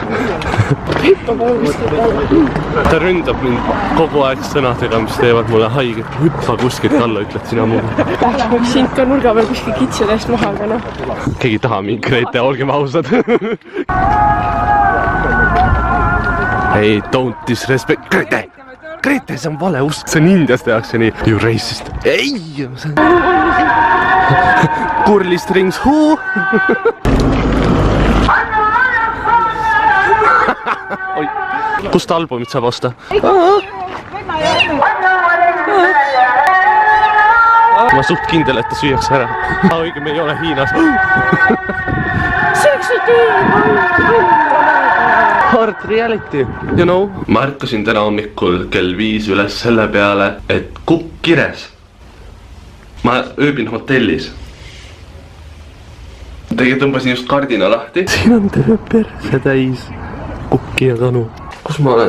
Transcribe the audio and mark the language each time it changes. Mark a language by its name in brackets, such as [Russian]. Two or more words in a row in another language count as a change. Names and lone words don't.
[Estonian] Ta ründab mind kogu aeg sõnadega, mis teevad mulle haiget. Hüppa kuskilt alla, ütled sina mulle. Tahaks sind ka nurga peal kuskil kitsede eest maha, aga noh. Keegi taha mind, Grete, olgem ausad. Ei, [English] don't disrespect. [Estonian] Grete! Grete, see on vale usk. See on Indias tehakse nii. [English] You racist. Ei! Curly strings, who? [Estonian] Kust albumit saab osta? Ma suht kindel, et ta süüakse ära. Õige, me ei ole Hiinas. [English] Hard reality, you know? [Estonian] Ma ärkasin täna hommikul kell 5 üles selle peale, et kukk kires. Ma ööbin hotellis. Tegelikult tõmbasin just kardina lahti. Siin on terve perse täis kukki ja kanu. Kus ma olen?